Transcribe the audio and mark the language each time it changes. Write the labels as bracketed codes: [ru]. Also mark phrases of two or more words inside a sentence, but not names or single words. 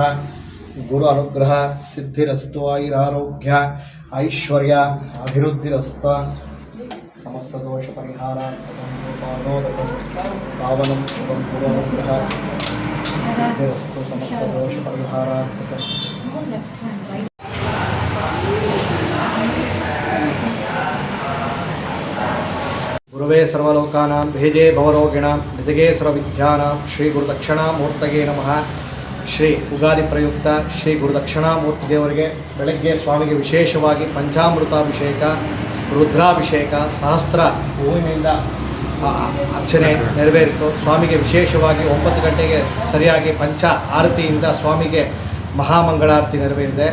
[sa] गुरु अनुग्रह सिद्धिरस्तु आयुरारोग्य ऐश्वर्य अभिवृद्धिरस्तु समस्त दोष परिहारार्थं पावनं शुभं गुरु अनुग्रह सिद्धिरस्तु समस्त दोष परिहारार्थं. गुरुवे सर्वलोकानां भेजे भवरोगिणां निधगे सर्वविद्यानां श्री गुरुदक्षिणामूर्तये नमः. [kn] ಶ್ರೀ ಉಗಾದಿ ಪ್ರಯುಕ್ತ ಶ್ರೀ ಗುರುದಕ್ಷಿಣಾಮೂರ್ತಿ ದೇವರಿಗೆ ಬೆಳಗ್ಗೆ ಸ್ವಾಮಿಗೆ ವಿಶೇಷವಾಗಿ ಪಂಚಾಮೃತಾಭಿಷೇಕ, ರುದ್ರಾಭಿಷೇಕ, ಸಹಸ್ರ ಹೂವಿನಿಂದ ಅರ್ಚನೆ ನೆರವೇರಿತು. ಸ್ವಾಮಿಗೆ ವಿಶೇಷವಾಗಿ 9 ಗಂಟೆಗೆ ಸರಿಯಾಗಿ ಪಂಚ ಆರತಿಯಿಂದ ಸ್ವಾಮಿಗೆ ಮಹಾಮಂಗಳಾರತಿ ನೆರವೇರಿದೆ.